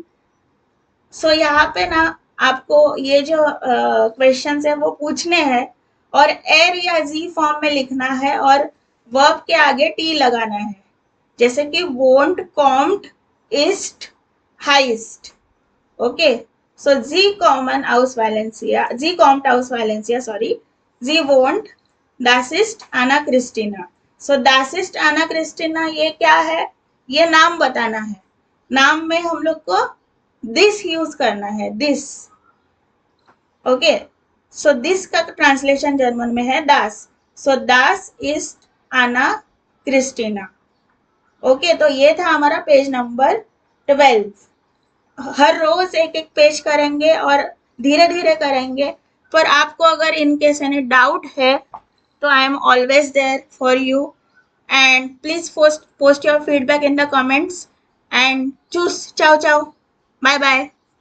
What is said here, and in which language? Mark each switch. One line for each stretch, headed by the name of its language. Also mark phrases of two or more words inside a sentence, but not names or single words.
Hindi: सो यहाँ पे ना आपको ये जो क्वेश्चंस है वो पूछने हैं और एर या जी फॉर्म में लिखना है और वर्ब के आगे टी लगाना है।
German: जैसे कि wohnt kommt ist heißt.
English: okay, so
German: Sie kommen aus Valencia, Sie kommt aus Valencia, सॉरी, Sie wohnt das ist Anna Christina।
Hindi: सो
German: das ist Anna Christina
Hindi: ये क्या है, ये नाम बताना है। नाम में हम लोग को दिस यूज करना है, दिस। ओके, सो दिस का ट्रांसलेशन जर्मन में है दास।
English: so das is आना क्रिस्टीना।
Hindi: ओके, तो ये था हमारा पेज नंबर 12। हर रोज एक एक पेज करेंगे और धीरे धीरे करेंगे। पर आपको अगर
English: in case any doubt है तो I am always there for you, and please post your feedback in the comments, and choose
Italian: ciao ciao,
English: bye bye.